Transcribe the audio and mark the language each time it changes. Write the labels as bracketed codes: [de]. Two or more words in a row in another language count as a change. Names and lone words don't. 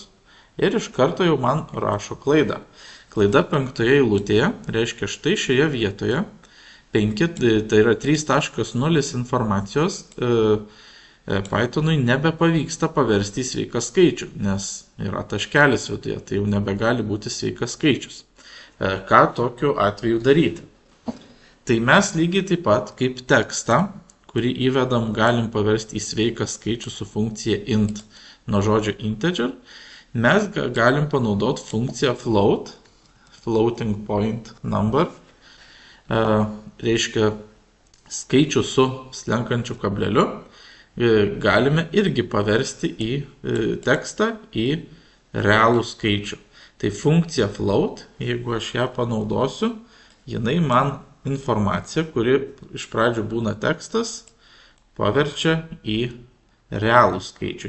[lt] Ir iš karto jau man rašo klaidą. Klaida 5 eilutėje reiškia štai šioje vietoje 5, tai yra 3.0 informacijos Pythonui nebepavyksta paversti į sveiką skaičių, nes yra taškelis viduje, tai jau nebegali būti sveikas skaičius. Ką tokiu atveju daryti? Tai mes lygiai taip pat kaip tekstą, kurį įvedam, galim paversti į sveiką skaičių su funkcija int nuo žodžio integer, mes galim panaudoti funkciją float, [en] floating point number, [lt] reiškia skaičių su slenkančiu kableliu, galime irgi paversti į tekstą, į realų skaičių. Tai funkcija float, jeigu aš ją panaudosiu, jinai man informaciją, kuri iš pradžių būna tekstas, paverčia į realų skaičių.